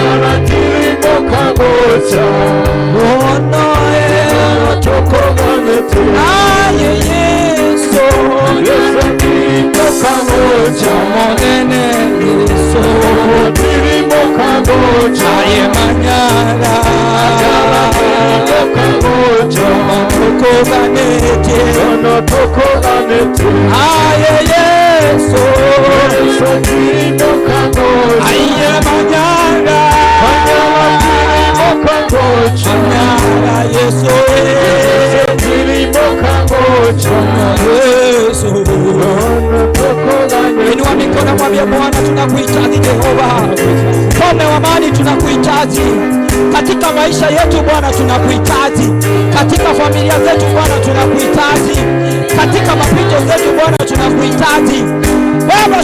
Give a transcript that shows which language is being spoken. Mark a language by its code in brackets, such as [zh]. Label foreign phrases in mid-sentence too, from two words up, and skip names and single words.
[en] Oh no, [guz] aye Yesu mokamoja monene Yesu mokamoja aye manyara mokamoja tokoganete aye Yesu mokamoja aye manyara mokamoja Yesu [sw] inua mikono mwambie Bwana, tunakuhitaji Jehova, Mfalme wa amani, tunakuhitaji katika maisha yetu Bwana, tunakuhitaji katika familia zetu Bwana, tunakuhitaji katika mapito zetu Bwana, tunakuhitaji Baba.